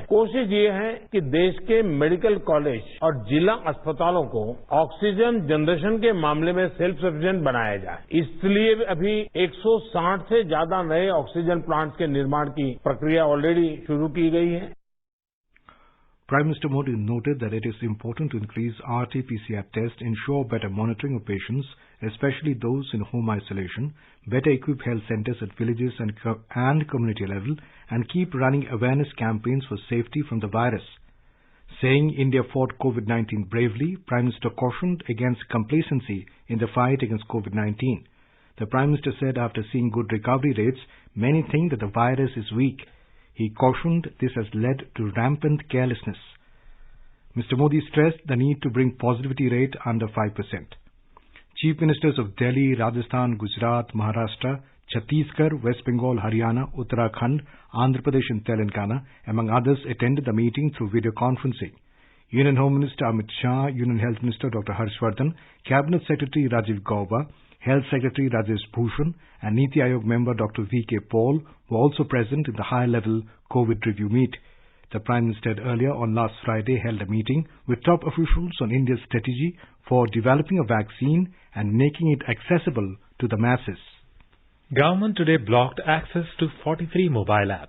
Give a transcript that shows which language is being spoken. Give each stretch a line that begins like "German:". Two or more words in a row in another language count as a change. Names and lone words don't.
Hindi: कोशिश ये है कि देश के
English: medical college
Hindi: और जिला अस्पतालों को
English: oxygen generation
Hindi: के मामले में
English: self sufficient
Hindi: बनाया जाए। इसलिए अभी 160 से ज्यादा नए
English: oxygen plants
Hindi: के निर्माण की प्रक्रिया ऑलरेडी शुरू की गई है।
English: Prime Minister Modi noted that it is important to increase RT-PCR tests, ensure better monitoring of patients, especially those in home isolation, better equip health centers at villages and community level, and keep running awareness campaigns for safety from the virus. Saying India fought COVID-19 bravely, Prime Minister cautioned against complacency in the fight against COVID-19. The Prime Minister said after seeing good recovery rates, many think that the virus is weak. He cautioned this has led to rampant carelessness. Mr. Modi stressed the need to bring positivity rate under 5%. Chief Ministers of Delhi, Rajasthan, Gujarat, Maharashtra, Chhattisgarh, West Bengal, Haryana, Uttarakhand, Andhra Pradesh and Telangana, among others, attended the meeting through video conferencing. Union Home Minister Amit Shah, Union Health Minister Dr. Harshvardhan, Cabinet Secretary Rajiv Gauba, Health Secretary Rajesh Bhushan and Niti Aayog member Dr. V.K. Paul were also present in the high-level COVID review meet. The Prime Minister earlier on last Friday held a meeting with top officials on India's strategy for developing a vaccine and making it accessible to the masses. Government today blocked access to 43 mobile apps.